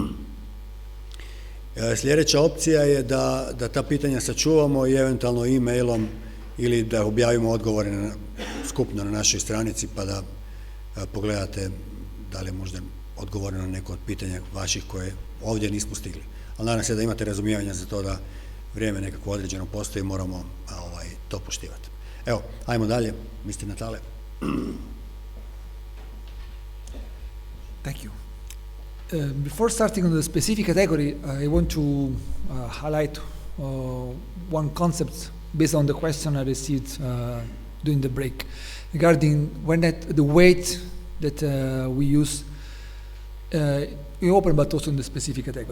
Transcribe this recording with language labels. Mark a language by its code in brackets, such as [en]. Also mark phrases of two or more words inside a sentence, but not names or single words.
[hr] Sljedeća opcija je da ta pitanja sačuvamo i eventualno e-mailom ili da objavimo odgovore skupno na našoj stranici pa da pogledate da li je možda odgovoreno na neko od pitanja vaših koje ovdje nismo stigli. Ali nadam se da imate razumijevanja za to da vrijeme nekako određeno postoji i moramo to poštivati. Evo, ajmo dalje, [en] Mr. Natale. Thank you. Before starting on the specific category, I want to highlight one concept based on the question I received during the break regarding the weight that we use in open but also in the specific category.